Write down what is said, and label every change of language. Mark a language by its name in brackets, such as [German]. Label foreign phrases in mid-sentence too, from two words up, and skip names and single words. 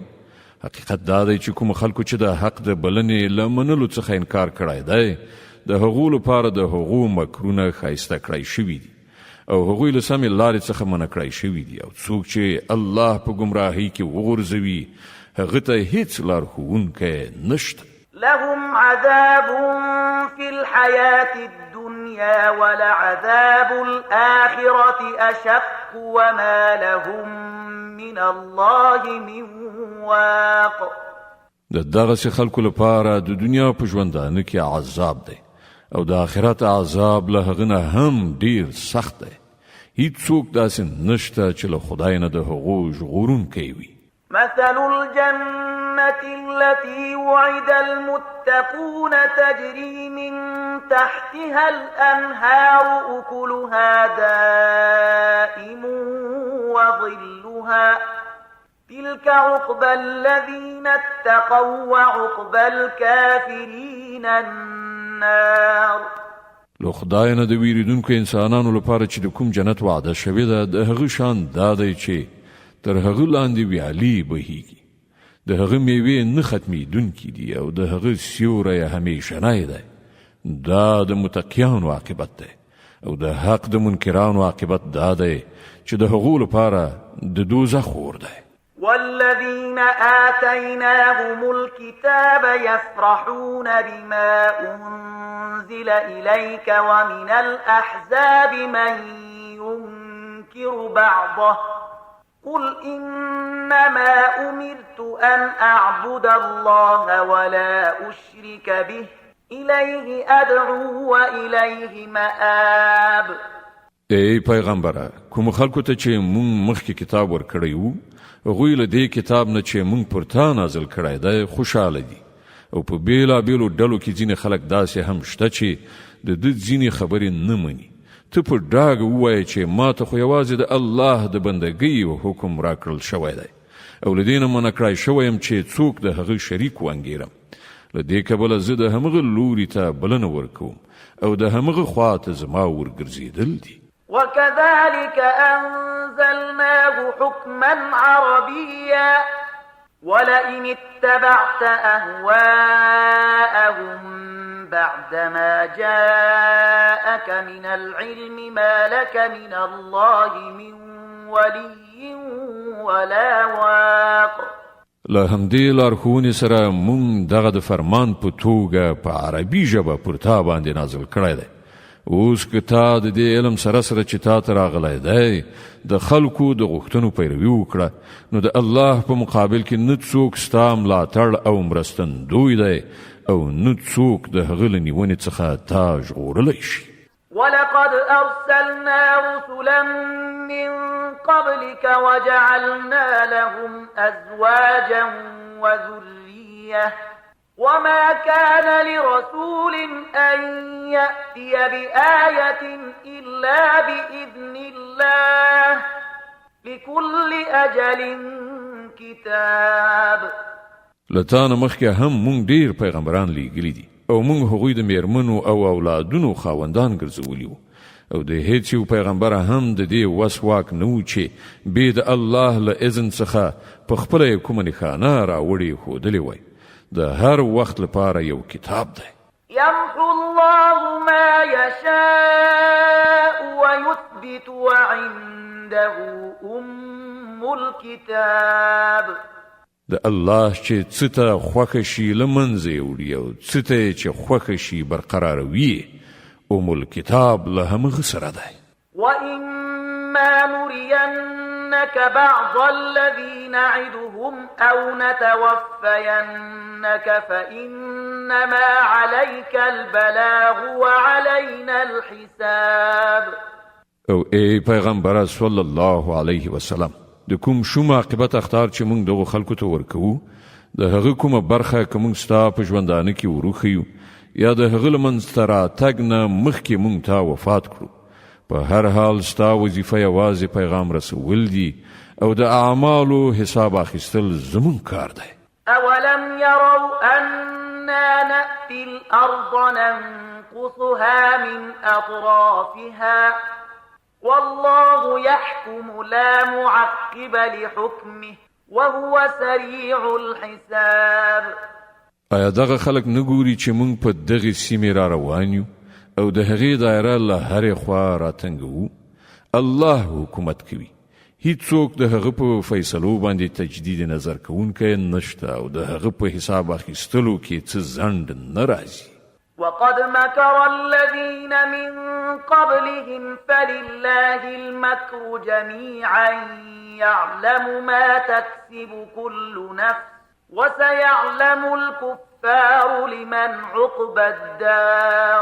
[Pashto] حقیقت دا دی چې کوم خلکو چې د حق د بلنې له منلو څخه انکار کړی دی د هغو لپاره د هغو مکرونه ښایسته کړی شوي دي او هغوی له سمې لارې څخه منع کړی شوي دي او څوک چې الله په ګمراهۍ کې وغورځوي هغه ته هیڅ لارښوونکی نشته. [Arabic] لهم عذاب في الحياة الدنيا ولعذاب الآخرة أشق وما لهم من الله من واق. [Pashto] د دغسې خلکو لپاره د دنیا په ژوندانه کې عذاب دی او د آخرت عذاب له هغه نه هم ډیر سخت دی. هیڅوک داسې نشته چې له خدای نه د هغو ژغورونکی وي. [Arabic] مثل الجنة التي وعد المتقون تجري من تحتها الأنهار أكلها دائم وظلها تلك عقبى الذين اتقوا وعقبى الكافرين النار. [Pashto] له خدای نه د ویریدونکو انسانانو لپاره چې د کوم جنت وعده شوې ده د هغه شان دا دی چې تر هغه لاندې ویالې بهیږي د هغه میوې نه ختمېدونکي دي او د هغه سیوری همیشنی دی. دا د متقیانو عاقبت دی او د حق د منکرانو عاقبت دا دی چې د هغو لپاره د دوزخ اور دی. [Arabic] والذين آتيناهم الكتاب يفرحون بما أنزل إليك ومن الأحزاب من ينكر بعضه قل إنما أمرت أن أعبد الله ولا أشرك به إليه أدعو وإليه مآب. [Pashto] ای پیغمبره کوم خلکو ته چې مونږ مخکې کتاب ورکړی وو هغوی له دې کتاب نه چې مونږ پر تا نازل کړی دی خوشحاله دي او په بیلابیلو ډلو کې ځینې خلک داسې هم شته چې د ده ځینې خبرې نه مني. ته په ډاګه ووایه چې ما ته خو یوازې د الله د بندګۍ حکم راکړل شوی دی او له دې نه منع کړی شوی یم چې څوک د هغه شریک وانګیرم. له دې کبله زه د همغه لوري ته بلنه ورکوم او د همغه خوا ته زما ورګرځېدل دي. [Arabic] وكذلك أنزلناه حكما عربيا ولئن اتبعت أهواءهم بعدما جاءك من العلم ما لك من الله من ولي ولا واق. [Pashto] له همدې لارښوونې سره مونږ دغه د فرمان په توګه په عربي ژبه پر تا باندې نازل کړی دی. اوس که تا د دې علم سره سره چې تا ته راغلی دی د خلکو د غوښتنو پیروي وکړه نو د الله په مقابل کې نه څوک ستا ملاتړ او مرستندوی دی او نه څوک د هغه له نیونې څخه تا ژغورلی شي. [Arabic] ولقد أرسلنا رسلا من قبلك وجعلنا لهم أزواجا وذرية وما كان لرسول أن يأتي بآية إلا بإذن الله لكل أجل كتاب. [Pashto] لتانه مخکې هم مونږ ډیر پیغمبران لیږلي دي او مونږ هغوی د میرمنو او اولادونو خاوندان ګرځولي وو او د هیڅ یو پیغمبر هم د دې وس واک نه و چې بې د الله له اذن څخه په خپله یې کومه نښانه راوړې ښودلې وای. د هر وخت لپاره یو کتاب دی. [Arabic] يمحو الله ما يشاء ويثبت وعنده أم الكتاب. [Pashto] د الله چې څه ته خوښه شي له منځه یې وړي او څه ته چې خوښه شي برقراروي الكتاب له همغه سره دی. [Arabic] وإما نرين نُرِيَنَّكَ بَعْضَ الَّذِي نَعِدُهُمْ أَوْ نَتَوَفَّيَنَّكَ فَإِنَّمَا عَلَيْكَ الْبَلَاغُ وَعَلَيْنَا الْحِسَابُ. [Pashto] او ای پیغمبر [Arabic] صلی الله علیه وسلم [Pashto] د کوم شوم عاقبت اختار چې موږ دغه خلکو ته ورکو د هغه کومه برخه کوم ستا په ژوندانه کې وروخیو یا د هغه لمنځ ته راتګ نه مخکې موږ ته وفات کړو په هر حال ستا وظیفه یوازې پیغام رسول دي او د اعمالو حساب اخیستل زمون کار دی. [Arabic] اولم يروا أنا نأتي الأرض ننقصها من أطرافها والله يحكم لا معقب لحكمه وهو سريع الحساب. [Pashto] آیا دغه خلک نګوري چې موږ په دغه سیمې را روان یو او د هغې دایره له هرې خوا راتنګوو؟ الله حکومت کوي، هیڅوک د هغه په فیصلو باندې تجدید نظر کوونکی نشته او د هغه په حساب اخیستلو کې څه ځنډ نه راځي. [Arabic] وقد مكر الذين من قبلهم فلله المكر جميعا يعلم ما تكسب كل نفس وسيعلم الكفار لمن عقبى الدار.